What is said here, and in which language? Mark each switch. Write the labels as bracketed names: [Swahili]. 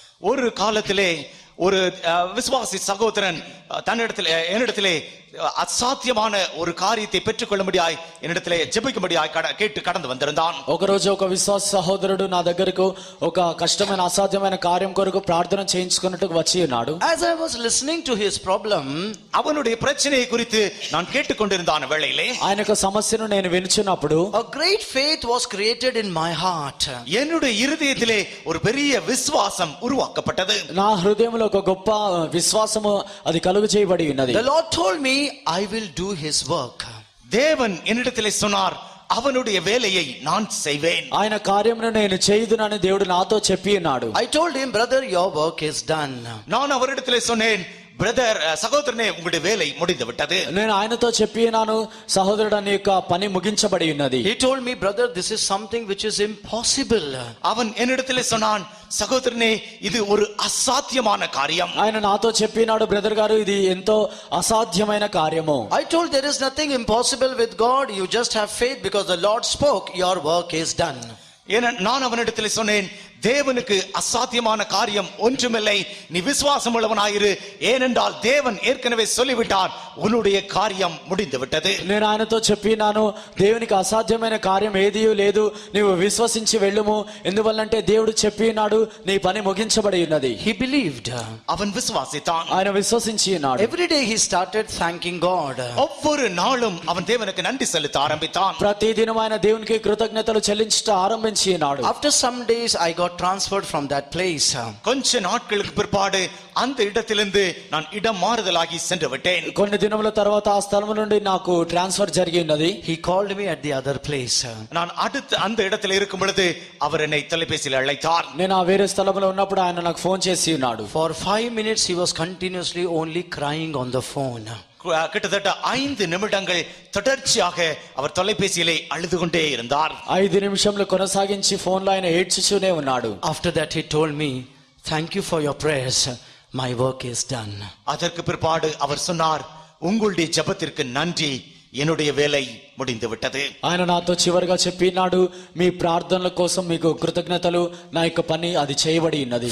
[Tamil] ஒரு காலத்திலே ஒரு விசுவாசி சகோதரன் என்னிடத்திலே அசாத்தியமான ஒரு காரியத்தை பெற்றுக்கொள்ளும்படியாய் என்னிடத்திலே ஜெபிக்கும்படியாய் கேட்டு கடந்து வந்திருந்தான். [Telugu] ఒకరోజు ఒక విశ్వాస సహోదరుడు నా దగ్గరకు ఒక కష్టమైన అసాధ్యమైన కార్యం కొరకు ప్రార్థన చేయించుకున్నట్టుకు వచ్చి ఉన్నాడు. [English] As I was listening to his problem, [Tamil] அவனுடைய பிரச்சனையை குறித்து நான் கேட்டுக்கொண்டிருந்தான வேளையிலே [Telugu] ఆయన యొక్క సమస్యను నేను వినుచున్నప్పుడు [English] a great faith was created in my heart. [Tamil] என்னுடைய இருதயத்திலே ஒரு பெரிய விசுவாசம் உருவாக்கப்பட்டது. [Telugu] నా హృదయంలో ఒక గొప్ప విశ్వాసము అది కలుగు చేయబడి ఉన్నది. [English] The Lord told me, I will do his work. [Tamil] தேவன் என்னிடத்திலே சொன்னார், அவனுடைய வேலையை நான் செய்வேன். [Telugu] ఆయన కార్యమును నేను చేయుదునని దేవుడు నాతో చెప్పి ఉన్నాడు. [English] I told him, brother, your work is done. [Tamil] நான் அவரிடத்திலே சொன்னேன், பிரதர், சகோதரனே, உங்களுடைய வேலை முடிந்து விட்டது. [Telugu] నేను ఆయనతో చెప్పి ఉన్నాను, సహోదరుడు నీ యొక్క పని ముగించబడి ఉన్నది. [English] He told me, brother, this is something which is impossible. [Tamil] அவன் என்னிடத்திலே சொன்னான், [Telugu] సహోదరునే, ఇది [Tamil] ஒரு [Telugu] అసాధ్యమైన కార్యం. ఆయన నాతో చెప్పినాడు, బ్రదర్ గారు, ఇది ఎంతో అసాధ్యమైన కార్యము. [English] I told, there is nothing impossible with God, you just have faith because the Lord spoke, your work is done. [Tamil] நான் அவனிடத்திலே சொன்னேன், தேவனுக்கு அசாத்தியமான காரியம் ஒன்றுமில்லை, நீ விசுவாசம் உள்ளவனாயிரு, ஏனென்றால் தேவன் ஏற்கனவே சொல்லிவிட்டார், உன்னுடைய காரியம் முடிந்து விட்டது. [Telugu] నేను ఆయనతో చెప్పినాను, దేవునికి అసాధ్యమైన కార్యం ఏదీ లేదు, నీవు విశ్వసించి వెళ్ళుము, ఎందువల్లంటే దేవుడు చెప్పినాడు, నీ పని ముగించబడి ఉన్నది. [English] He believed. [Tamil] அவன் விசுவாசித்தான். [Telugu] ఆయన విశ్వసించి ఉన్నాడు. [English] Every day he started thanking God. [Tamil] ஒவ்வொரு நாளும் அவன் தேவனுக்கு நன்றி செலுத்த ஆரம்பித்தான். [Telugu] ప్రతి దినం ఆయన దేవునికి కృతజ్ఞతలు చెల్లించట ఆరంభించి ఉన్నాడు. [English] After some days I got transferred from that place. [Tamil] கொஞ்ச நாட்களுக்கு பிற்பாடு அந்த இடத்திலிருந்து நான் இடம் மாறுதலாகி சென்று விட்டேன். [Telugu] కొన్ని దినముల తర్వాత ఆ స్థలం నుండి నాకు ట్రాన్స్ఫర్ జరిగి ఉన్నది. [English] He called me at the other place. [Tamil] நான் அடுத்து அந்த இடத்தில் இருக்கும் பொழுது அவர் என்னை தொலைபேசியில் அழைத்தார். [Telugu] నేను ఆ వేరే స్థలంలో ఉన్నప్పుడు ఆయన నాకు ఫోన్ చేసి ఉన్నాడు. [English] For 5 minutes he was continuously only crying on the phone. [Tamil] கிட்டத்தட்ட 5 நிமிடங்கள் தொடர்ச்சியாக அவர் தொலைபேசியிலே அழுது கொண்டே இருந்தார். [Telugu] 5 నిమిషములు కొనసాగించి ఫోన్లో ఆయన ఏడ్చుచూనే ఉన్నాడు. [English] After that he told me, thank you for your prayers, my work is done. [Tamil] அதற்கு பிற்பாடு அவர் சொன்னார், உங்களுடைய ஜெபத்திற்கு நன்றி, என்னுடைய வேலை முடிந்து விட்டது. [Telugu] ఆయన నాతో చివరిగా చెప్పినాడు, మీ ప్రార్థనల కోసం మీకు కృతజ్ఞతలు, నా యొక్క పని అది చేయబడి ఉన్నది.